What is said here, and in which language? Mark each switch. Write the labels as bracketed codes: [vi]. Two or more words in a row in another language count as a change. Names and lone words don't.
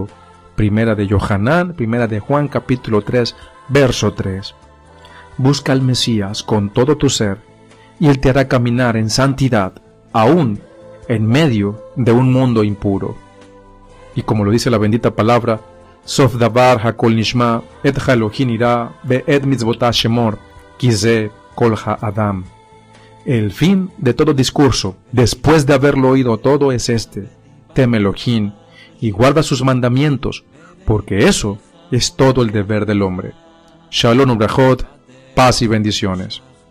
[es] Primera de Yohanan, Primera de Juan, capítulo 3, verso 3. Busca al Mesías con todo tu ser, y Él te hará caminar en santidad, aún en medio de un mundo impuro. Y como lo dice la bendita palabra, [he] סוף דבר הכל נשמע את האלהים ירא ואת מצותיו שמור כי זה כל האדם. [es] El fin de todo discurso, después de haberlo oído todo, es este: teme Elohim y guarda sus mandamientos, porque eso es todo el deber del hombre. [he] שלום וברכות, [es] paz y bendiciones.